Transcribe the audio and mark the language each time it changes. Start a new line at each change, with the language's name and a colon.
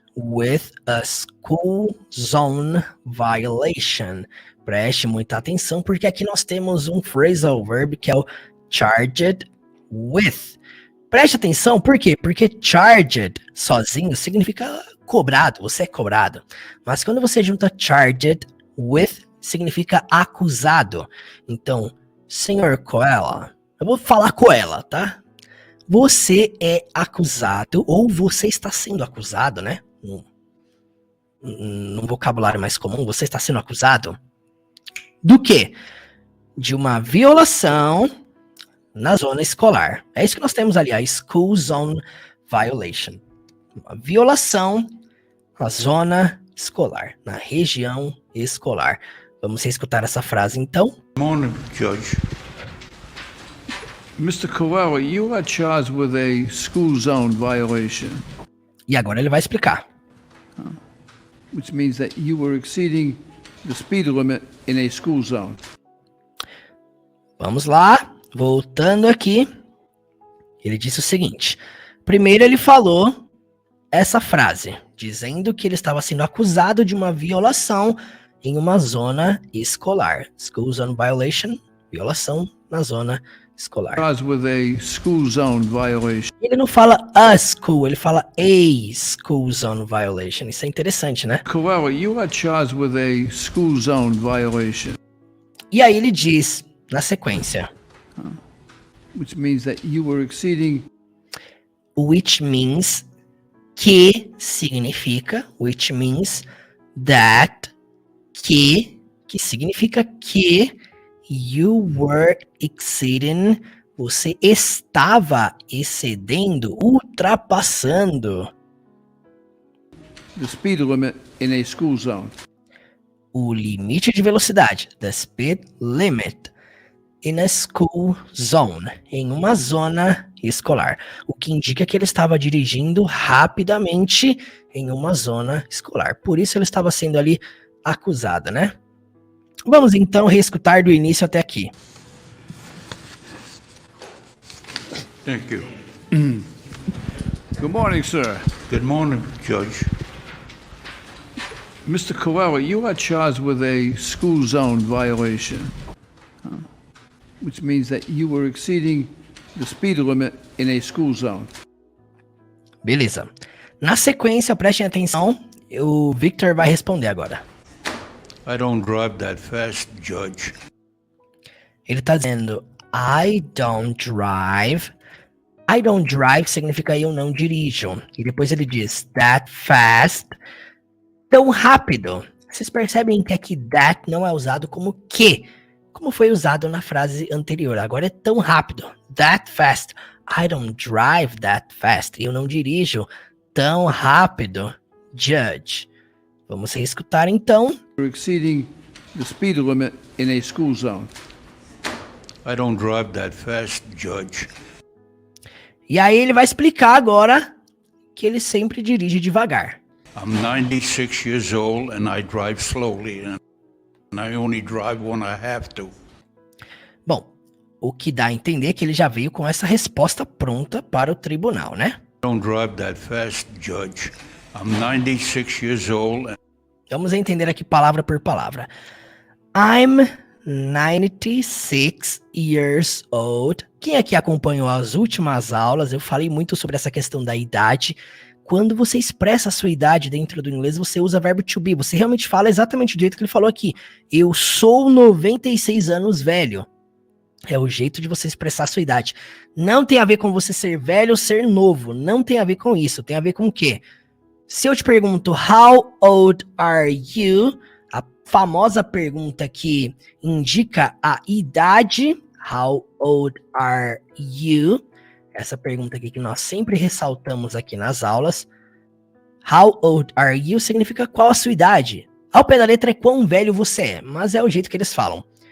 English: with a school zone violation.
Portuguese: Preste muita atenção, porque aqui nós temos um phrasal verb que é o
English: charged with.
Portuguese: Preste atenção, por quê? Porque charged sozinho significa cobrado, você é cobrado. Mas quando você junta charged with, significa acusado. Então, senhor Coelho, eu vou falar Coelho, tá? Você é acusado, ou você está sendo acusado, né? Num vocabulário mais comum, você está sendo acusado do quê? De uma violação na zona escolar. É isso que nós temos ali, a School Zone Violation. Uma violação na zona escolar, na região escolar. Vamos reescutar essa frase, então.
English: Good morning, Judge. Mr. Coelho, you are charged with a school zone violation,
Portuguese: E agora ele vai explicar.
English: which means that you were exceeding the speed limit in a school zone.
Portuguese: Vamos lá, voltando aqui. Ele disse o seguinte. Primeiro ele falou essa frase, dizendo que ele estava sendo acusado de uma violação em uma zona escolar.
English: School zone violation,
Portuguese: violação na zona escolar.
English: Charged with a school zone violation.
Portuguese: Ele não fala a school, ele fala
English: a school zone violation.
Portuguese: Isso é interessante, né?
English: Coelho, you are charged with a school zone violation,
Portuguese: E aí ele diz, na sequência,
English: which means that you were exceeding which means
Portuguese: que significa,
English: which means that,
Portuguese: que significa que
English: you were exceeding,
Portuguese: você estava excedendo, ultrapassando
English: the speed limit in a school zone.
Portuguese: o limite de velocidade,
English: the speed limit, in a school zone,
Portuguese: em uma zona escolar, o que indica que ele estava dirigindo rapidamente em uma zona escolar. Por isso ele estava sendo ali acusado, né? Vamos então reescutar do início até aqui.
English: Thank you. Good morning, sir. Good morning, Judge. Mr. Coelho, you are charged with a school zone violation, which means that you were exceeding the speed limit in a school zone.
Portuguese: Beleza. Na sequência, prestem atenção, o Victor vai responder agora.
English: I don't drive that fast, Judge.
Portuguese: Ele tá dizendo,
English: I don't drive. I don't drive
Portuguese: significa eu não dirijo. E depois ele diz,
English: that fast,
Portuguese: tão rápido. Vocês percebem que aqui that não é usado como que, como foi usado na frase anterior. Agora é tão rápido.
English: That fast. I don't drive that fast.
Portuguese: Eu não dirijo tão rápido, Judge. Vamos reescutar então.
English: You're exceeding the speed limit in a school zone. I don't drive that fast, Judge.
Portuguese: E aí ele vai explicar agora que ele sempre dirige devagar.
English: I'm 96 years old and I drive slowly and I only drive when I have to.
Portuguese: Bom, o que dá a entender é que ele já veio com essa resposta pronta para o tribunal, né?
English: I don't drive that fast, Judge. I'm 96 years old and
Portuguese: Vamos entender aqui palavra por palavra.
English: I'm 96 years old.
Portuguese: Quem aqui acompanhou as últimas aulas, eu falei muito sobre essa questão da idade. Quando você expressa a sua idade dentro do inglês, você usa verbo to be. Você realmente fala exatamente do jeito que ele falou aqui. Eu sou 96 anos velho. É o jeito de você expressar a sua idade. Não tem a ver com você ser velho ou ser novo. Não tem a ver com isso. Tem a ver com o quê? Se eu te pergunto,
English: how old are you?
Portuguese: A famosa pergunta que indica a idade.
English: How old are you?
Portuguese: Essa pergunta aqui que nós sempre ressaltamos aqui nas aulas.
English: How old are you
Portuguese: significa qual a sua idade. Ao pé da letra é quão velho você é, mas é o jeito que eles falam.